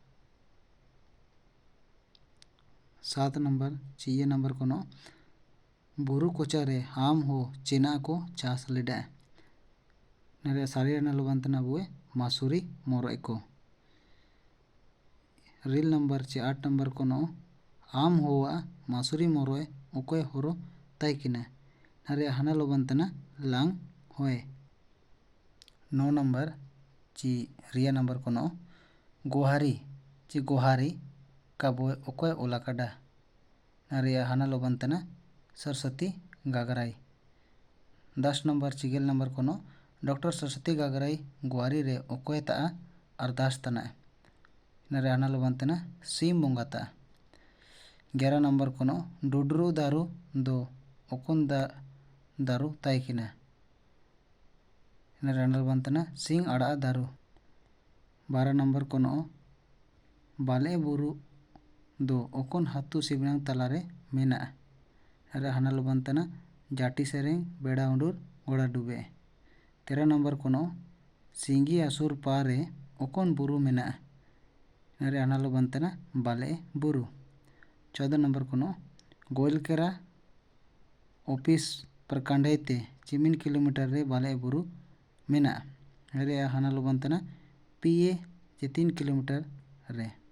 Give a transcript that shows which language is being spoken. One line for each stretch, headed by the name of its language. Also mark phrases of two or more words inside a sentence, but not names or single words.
Ho: 7 नंबर 6 नंबर कोनो बुरु कोचा रे हाम हो चिना को चास लेडा नरे सारे नाल बनतना बुए मासुरी मोरोय को रील नंबर 8 नंबर कोनो आम होवा मासुरी मोरोय ओकोय होरो ताइकिना नरे हना लो बनतना लांग होए 9 नंबर ची रिया नंबर कोनो गोहारी ची गोहारी काबोय ओकोय ओलाकाडा नरे हना लो बनतना सरस्वती गागराई 10 नंबर चिगेल नंबर कोनो डॉक्टर सरस्वती गागराई गोहारी रे ओकोय ता अरदास तना नरे हना लो बनतना सीम बोंगाता 11 नंबर कोनो डुडरू दारू दो ओकोन दारू ताइकिना नरे बनतना सिंग आड़ा दारू 12 नंबर कोनो बाले बुरु दो ओकोन हाथू सिबनांग तलारे मेना नरे हनाल बनतना जाटी सेरेंग बेड़ा उंडूर गोड़ा डूबे 13 नंबर कोनो सिंगी आसुर पारे ओकोन बुरु मेना नरे हनाल बनतना बाले बुरु 14 नंबर कोनो गोइलकेरा ऑफिस प्रकांडते चिमिन किलोमीटर रे बाले बुरु मेना रे हनाल बनतना पीए 3 किलोमीटर रे